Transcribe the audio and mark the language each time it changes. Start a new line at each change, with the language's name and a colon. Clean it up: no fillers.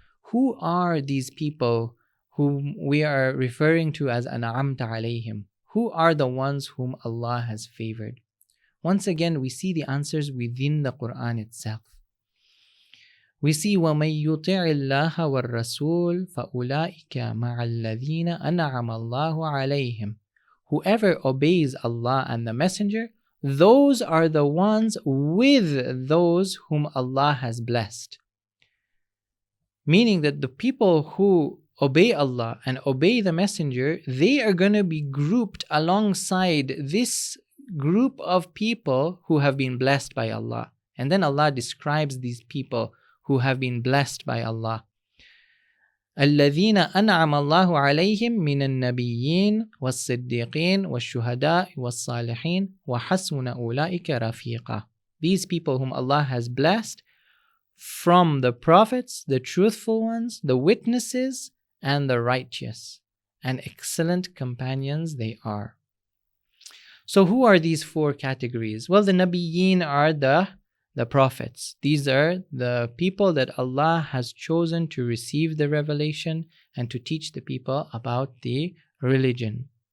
English: Who are these people whom we are referring to as an'amta alayhim? Who are the ones whom Allah has favored? Once again, we see the answers within the Quran itself. We see
Arabic: وَمَن يُطِعِ اللَّهَ وَالرَّسُولَ فَأُولَٰئِكَ مَعَ الَّذِينَ أَنْعَمَ اللَّهُ عَلَيْهِمْ.
English: Whoever obeys Allah and the Messenger, those are the ones with those whom Allah has blessed. Meaning that the people who obey Allah and obey the Messenger, they are going to be grouped alongside this group of people who have been blessed by Allah. And then Allah describes these people who have been blessed by Allah.
Arabic: الذين أنعم الله عليهم من النبيين والصديقين والشهداء والصالحين وحسن أولئك رفيقا.
English: These people whom Allah has blessed from the prophets, the truthful ones, the witnesses, and the righteous. And excellent companions they are. So who are these four categories? Well, the Nabiyyin are the prophets. These are the people that Allah has chosen to receive the revelation and to teach the people about the religion.